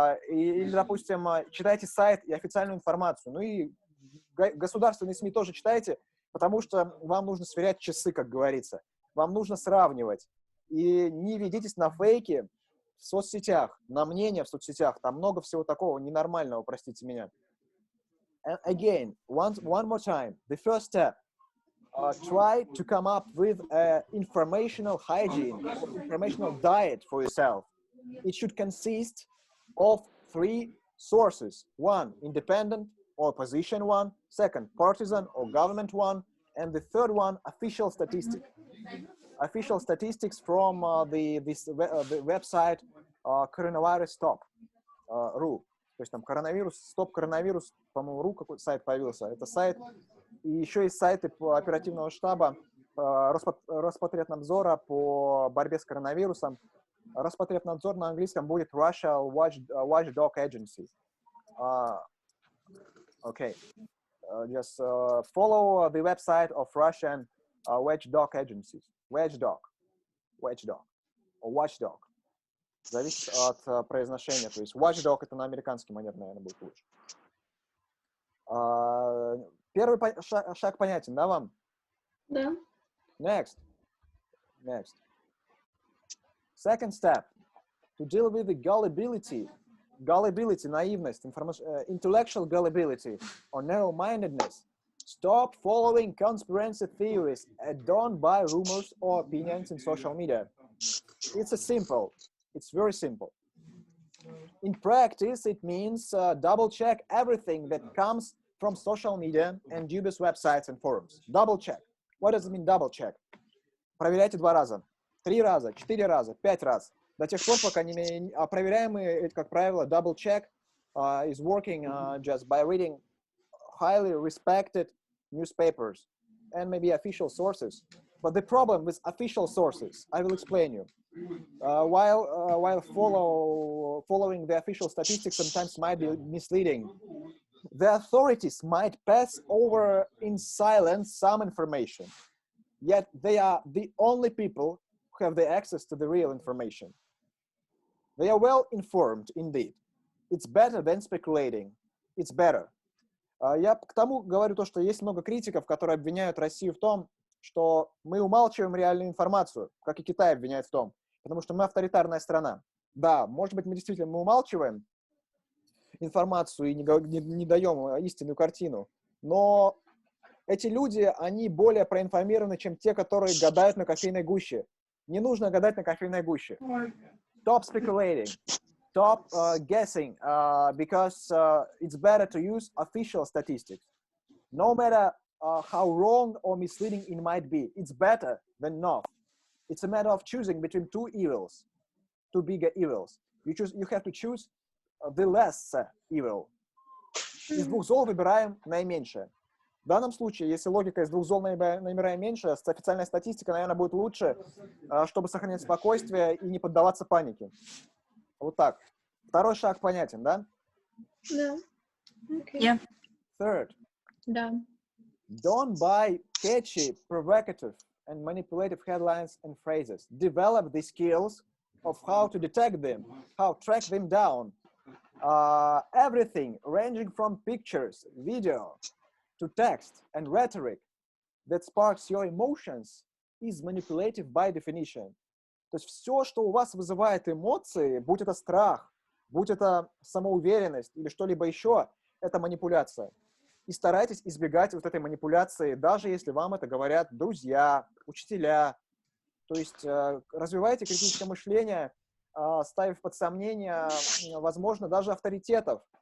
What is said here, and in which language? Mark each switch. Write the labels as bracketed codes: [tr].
[ru] Или, допустим, читайте сайт и официальную информацию. Ну и государственные СМИ тоже читайте, потому что вам нужно сверять часы, как говорится. Вам нужно сравнивать. И не ведитесь на фейки в соцсетях, на мнения в соцсетях. Там много всего такого ненормального, простите меня. [en] And again, one more time, the first step, try to come up with an informational hygiene, informational diet for yourself. It should consist of 3 sources. 1, independent or opposition one. 2, partisan or government one. And the 3rd one, official statistic. official statistics from the website coronavirus.stop.ru. [ru] То есть там коронавирус, по-моему, .ru какой-то сайт появился. Это сайт. И еще есть сайты по оперативного штаба Роспотребнадзора по борьбе с коронавирусом. Роспотребнадзор на английском будет [en] Russia Watchdog Agency. Okay. Just follow the website of Russian watchdog agencies. Watchdog. Or watchdog. [ru] Зависит от произношения. То есть watchdog это на американский манер, наверное, будет лучше. Первый шаг понятен, да, вам? Да. [en] Next. Second step. To deal with the gullibility, [ru] наивность, [en] intellectual gullibility, or narrow-mindedness. Stop following conspiracy theories and don't buy rumors or opinions in social media. It's very simple. In practice, it means double-check everything that comes from social media and dubious websites and forums. Double-check. What does it mean double-check? [ru] Проверяйте 2 раза, 3 раза, 4 раза, 5 раз. До тех пор, пока не проверяемые, это, как правило, [en] double-check is working just by reading highly respected newspapers and maybe official sources. But the problem with official sources, I will explain you. While following the official statistics sometimes might be misleading, the authorities might pass over in silence some information, yet they are the only people who have the access to the real information. They are well informed, indeed. It's better than speculating. It's better. [ru] Я к тому говорю то, что есть много критиков, которые обвиняют Россию в том, что мы умалчиваем реальную информацию, как и Китай обвиняет в том, потому что мы авторитарная страна. Да, может быть, мы действительно умалчиваем информацию и не даем истинную картину, но эти люди, они более проинформированы, чем те, которые гадают на кофейной гуще. Не нужно гадать на кофейной гуще. [en] Stop speculating. Stop guessing, because it's better to use official statistics. No matter how wrong or misleading it might be, it's better than not. It's a matter of choosing between two bigger evils. You have to choose the less evil. [ru] Из двух зол выбираем наименьшее. В данном случае, если логика из двух зол набираем меньше, официальная статистика, наверное, будет лучше, чтобы сохранять спокойствие и не поддаваться панике. Вот так. Второй шаг понятен, да? Да. [en] Okay. Yeah. Third. [ru] Да. [en] Don't buy catchy, provocative, and manipulative headlines and phrases. Develop the skills of how to detect them, how to track them down. Everything ranging from pictures, video, to text and rhetoric that sparks your emotions is manipulative by definition. [ru] То есть все, что у вас вызывает эмоции, будь это страх, будь это самоуверенность или что-либо еще, это манипуляция. И старайтесь избегать вот этой манипуляции, даже если вам это говорят друзья, учителя. То есть развивайте критическое мышление, ставив под сомнение, возможно, даже авторитетов.